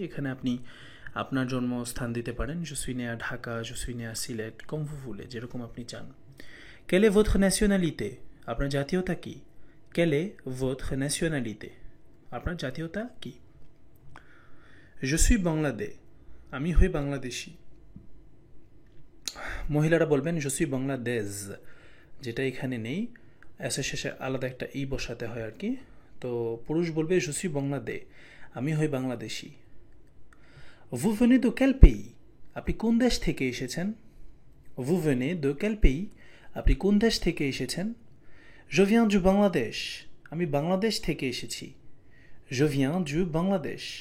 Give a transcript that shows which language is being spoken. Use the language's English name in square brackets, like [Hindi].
[Bangla] এখানে আপনি আপনার জন্মস্থান দিতে পারেন। [French] Je suis né à Dhaka, je suis né à Sylhet, comme vous voulez, [Bangla] যেরকম আপনি চান। [French] Quelle est votre nationalité? [Bangla] আপনার জাতীয়তা কি? [French] Quelle est votre nationalité? [Bangla] আপনার জাতীয়তা কি? [French] Je suis Bangladais. [Bangla] আমি হই বাংলাদেশি। মহিলারা বলবেন [French] je suis Bangladesh, [Bangla] যেটা এখানে নেই। এসের শেষে আলাদা একটা ই বসাতে হয় আর কি। তো পুরুষ বলবে [French] je suis Bangladais. [Bangla] আমি হই Bangladeshi. [French] Vous venez de quel pays? [Bangla] আপনি কোন দেশ থেকে এসেছেন? [French] Vous venez de quel pays? [Bangla] আপনি কোন দেশ থেকে এসেছেন? [French] Je viens du Bangladesh. [Bangla] আমি বাংলাদেশ থেকে এসেছি। [French] Je viens du Bangladesh.